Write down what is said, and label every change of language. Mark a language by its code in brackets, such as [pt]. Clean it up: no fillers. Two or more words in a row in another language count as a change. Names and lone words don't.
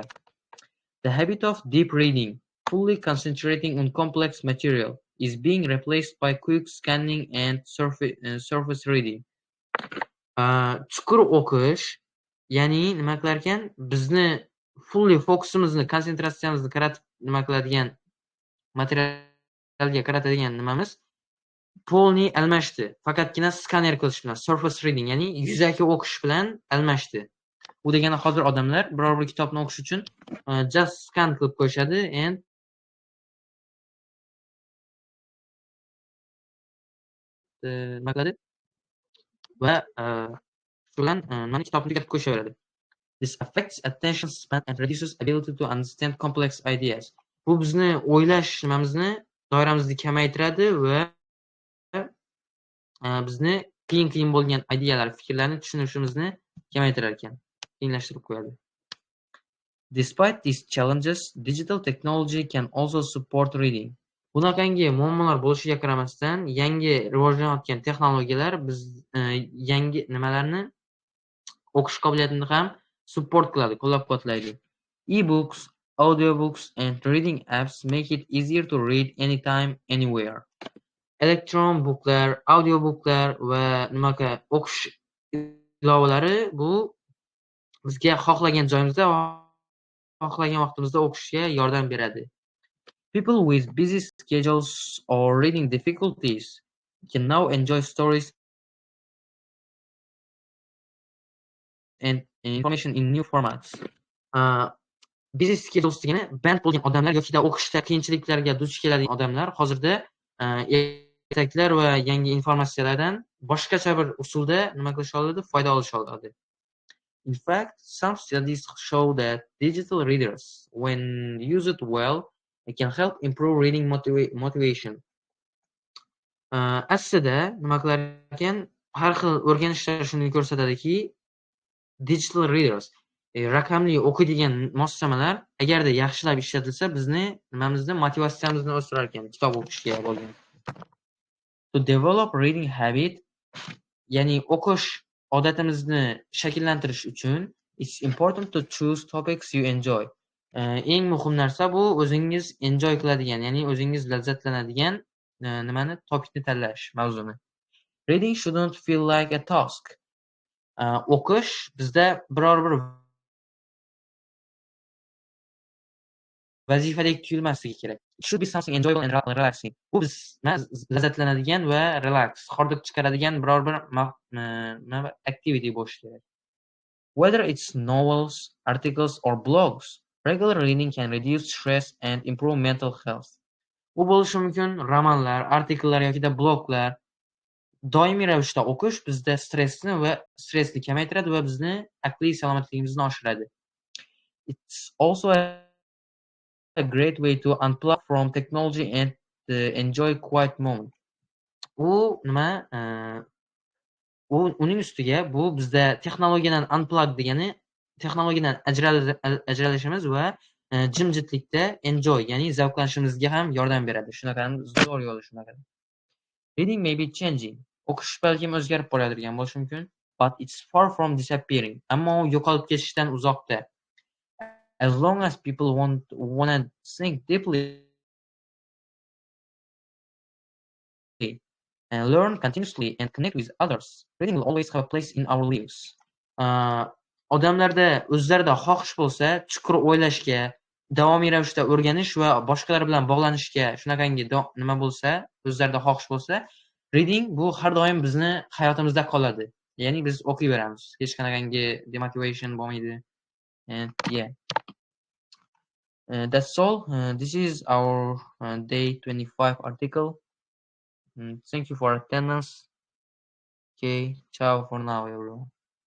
[en] The habit of deep reading, fully concentrating on complex material, is being replaced by quick scanning and surface reading. [uz] Chuqur o'qish, ya'ni nima qilar ekan? Bizni fully fokusimizni, konsentratsiyamizni qaratib nima qiladigan, materialga qaratadigan nimamiz polniy almashdi. Faqatgina skaner qilish bilan, [en] surface reading, [uz] ya'ni yuzaki o'qish bilan almashdi. Bu degani hozir odamlar biror bir kitobni o'qish uchun [en] just scan [uz] qilib qo'yishadi and nima qiladi va shu bilan nimani kitobni tugatib qo'yishaveradi. [en] This affects attention span and reduces ability to understand complex ideas. [uz] Bu bizni o'ylash nimamizni, doiramizni kamaytiradi va bizni qiyin bo'lgan ideyalar, fikrlarni tushunishimizni kamaytirar ekan, qiyinlashtirib qo'yadi. [en] Despite these challenges, digital technology can also support reading. [uz] Bunaqangi muammolar bo'lishiga qaramasdan, yangi rivojlanayotgan texnologiyalar biz yangi nimalarni o'qish qobiliyatini ham support qiladi, qo'llab-quvvatlaydi. [en] E-books, audiobooks and reading apps make it easier to read anytime, anywhere. [uz] Elektron booklar, audiobooklar va nimaga o'qish ilovalari bu bizga xohlagan joyimizda va xohlagan vaqtimizda o'qishga yordam beradi. [en] People with busy schedules or reading difficulties can now enjoy stories and information in new formats. Busy schedules [uz] degani band bo'lgan odamlar yokida o'qishda qiyinchiliklarga duch keladigan odamlar hozirda ertaklar va yangi informatsiyalardan boshqacha bir usulda nima qilisha oladi, foyda olisha oladi. [en] In fact, some studies show that digital readers, when used well, can help improve reading motivation. [uz] Aslida nima qilar ekan, har xil o'rganishlar shuni ko'rsatadiki, [en] digital readers, [uz] raqamli o'qiydigan moslamalar agarda yaxshilab ishlatilsa, bizni nimamizni, motivatsiyamizni o'stirar ekan kitob o'qishga bo'lgan. [en] To develop reading habit, [uz] ya'ni o'qish odatimizni shakllantirish uchun [en] it's important to choose topics you enjoy. [uz] Eng muhim narsa bu o'zingiz enjoy qiladigan, ya'ni o'zingiz lazzatlanadigan nimani topikni tanlash, mavzuni. [en] Reading shouldn't feel like a task. [uz] O'qish bizda biror bir vazifadek tuyulmasligi kerak. [en] It should be something enjoyable and relaxing. [uz] Bu bizni lazzatlanadigan va relax, hordiq chiqaradigan biror bir activity bo'lishi kerak. [en] Whether it's novels, articles or blogs, regular reading can reduce stress and improve mental health. [uz] Bu bo'lishi mumkin romanlar, artikellar yokida bloglar. Doimiy ravishda o'qish bizda stressni kamaytiradi va bizni aqliy salomatligimizni oshiradi. [en] It's also a great way to unplug from technology and enjoy quiet moment. [uz] Uning ustiga bu bizda texnologiyadan unplug degani texnologiyadan ajralishimiz va jimjitlikda enjoy, ya'ni zavqlanishimizga ham yordam beradi. Shunaqangi zo'r yo'li shunaqa. [en] Reading may be changing. [uz] O'qish balkim o'zgarib boradigan bo'lishi mumkin, [en] but it's far from disappearing. [uz] Ammo yo'qolib ketishdan uzoqda. [en] As long as people wanna think deeply and learn continuously and connect with others, reading will always have a place in our lives. [uz] Odamlarda o'zlarida xohish bo'lsa, chuqur o'ylashga, davomiy ravishda o'rganish va boshqalar bilan bog'lanishga shunaqangi nima bo'lsa, o'zlarida xohish bo'lsa, reading bu har doim bizni hayotimizda qoladi. Ya'ni biz o'qiyveramiz. Hech qanaqangi demotivation bo'lmaydi. [en] And yeah. That's all. This is our day 25 article. Thank you for attendance. Okay, ciao for now, everyone.